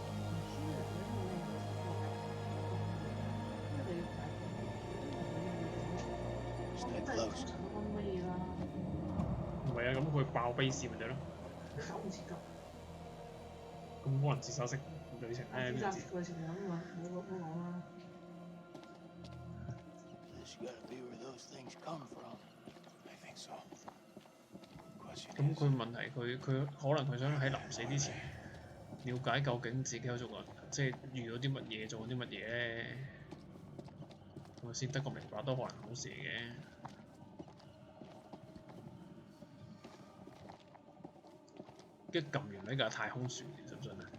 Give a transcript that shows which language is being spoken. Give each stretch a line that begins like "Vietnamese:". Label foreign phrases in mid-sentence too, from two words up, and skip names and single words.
Cantonese: 唔係啊，咁佢爆悲線咪得咯。走唔切㗎。咁可能自殺式旅程咧？自殺式旅程咁啊，冇講啦。
English: This gotta be where those things come from. I think so. Question
Cantonese: 咁
English: is,
Cantonese: 佢問題佢可能佢想喺臨死之前了解究竟自己有做過，即係遇到啲乜嘢，做過啲乜嘢咧，係咪先得個明白都可能好事嚟嘅。跟住撳完呢架太空船，信唔信啊？